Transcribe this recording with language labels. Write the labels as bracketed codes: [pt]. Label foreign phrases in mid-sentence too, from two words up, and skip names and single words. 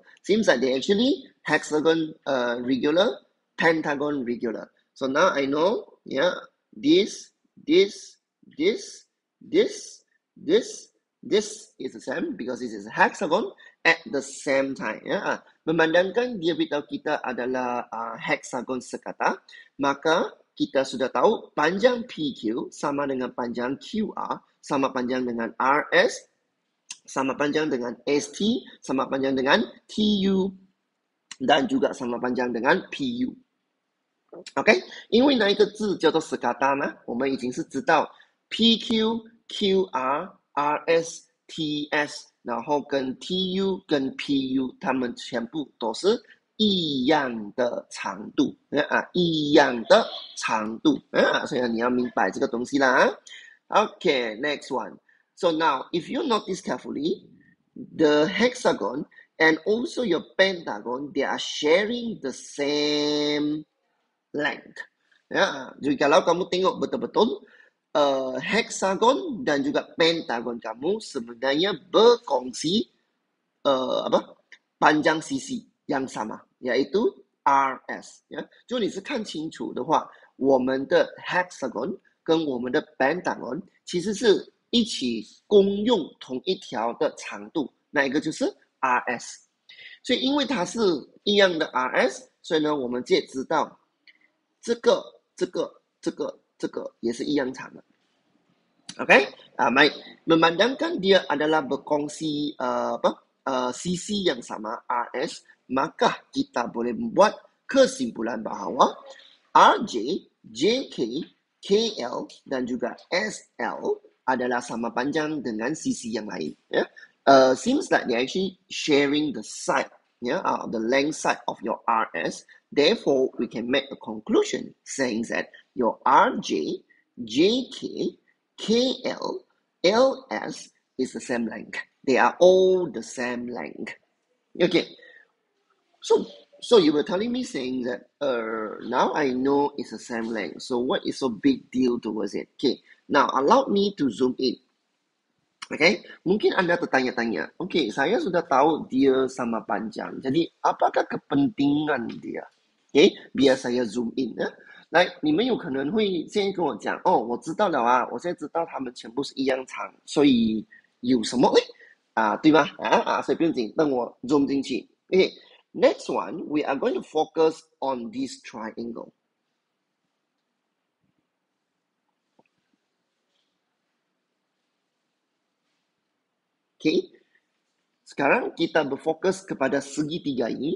[en] Seems like they actually hexagon regular, pentagon regular. So now I know, this is the same because this is a hexagon at the same time. [ms] Memandangkan dia beritahu kita adalah hexagon sekata, maka kita sudah tahu panjang PQ sama dengan panjang QR, sama panjang dengan RS, sama panjang dengan ST, sama panjang dengan TU, dan juga sama panjang dengan PU. [zh] OK， 因为那一个字叫做 sekata 呢，我们已经是知道 PQ、QR、RS、TS， 然后跟 TU 跟 PU， 它们全部都是一样的长度，一样的长度，所以你要明白这个东西啦。 [en] Okay, next one. So now, if you notice carefully, the hexagon and also your pentagon, they are sharing the same length. [ms] Jadi kalau kamu tengok betul-betul, hexagon dan juga pentagon kamu sebenarnya berkongsi panjang sisi yang sama, yaitu RS. [zh] 就你是看清楚的话，我们的 hexagon 跟我们的 pentagon 其实是一起共用同一条的长度，那一个就是 RS。所以因为它是一样的 RS， 所以呢，我们也知道这个也是一样长的。 [ms] Okay, baik. Memandangkan dia adalah berkongsi sisi yang sama, RS, maka kita boleh membuat kesimpulan bahawa RJ, JK, KL dan juga SL adalah sama panjang dengan sisi yang lain. [en] Seems like they're actually sharing the side, the length side of your RS. Therefore, we can make a conclusion saying that your RJ, JK, KL, LS is the same length. They are all the same length. Okay. So you were telling me saying that now I know it's the same length. So what is so big deal towards it? Okay. Now allow me to zoom in. [ms] Okay, mungkin anda tertanya-tanya, okay, saya sudah tahu dia sama panjang, jadi apakah kepentingan dia? Okay, biar saya [en] zoom in。 [zh] 来，你们有可能会现在跟我讲，哦，我知道了啊，我现在知道他们全部是一样长，所以有什么嘞？对吗？所以不用紧，等我 zoom 进去。 [en] Okay, next one, we are going to focus on this triangle. [ms] Okay, sekarang kita berfokus kepada segitiga ini.